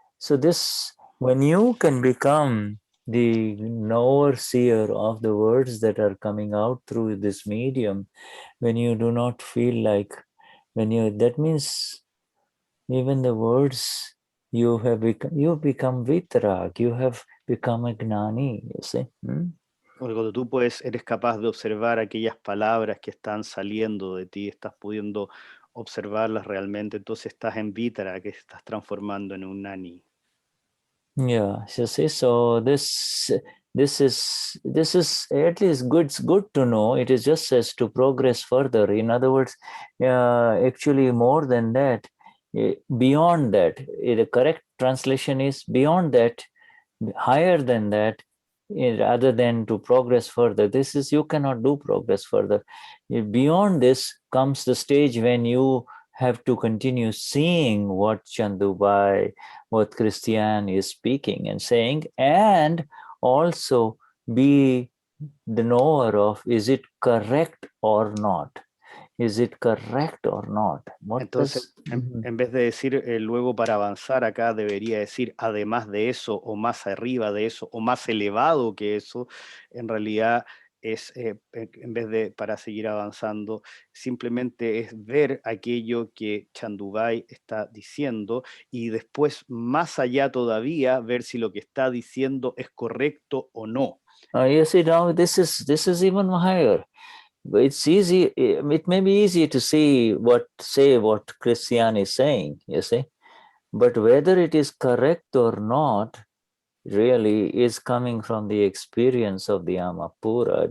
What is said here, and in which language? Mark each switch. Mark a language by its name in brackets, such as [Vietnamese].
[English] So this, when you can become the knower, seer of the words that are coming out through this medium, when you do not feel like, that means even the words you become vitrag, you have become a gnani, you see. [Spanish] Cuando tú eres capaz de observar aquellas palabras que están saliendo de ti, estás pudiendo observarlas realmente, entonces estás en vitra, que estás transformando en un nani. [English] Yeah, you see, so this is at least good to know. It is just as to progress further. In other words, actually more than that, beyond that, the correct translation is beyond that, higher than that, rather than to progress further. This is, you cannot do progress further. Beyond this comes the stage when you have to continue seeing what Chandubai, what Cristian is speaking and saying, and also be the knower of, is it correct or not? Is it correct or not? [Spanish] Entonces, en vez de decir luego para avanzar acá, debería decir además de eso, o más arriba de eso, o más elevado que eso. En realidad es, en vez de para seguir avanzando, simplemente es ver aquello que Chandubai está diciendo y después, más allá todavía, ver si lo que está diciendo es correcto o no. [English] You see, now this is even higher. It's easy. It may be easy to say what Cristian is saying, you see, but whether it is correct or not really is coming from the experience of the Amapura.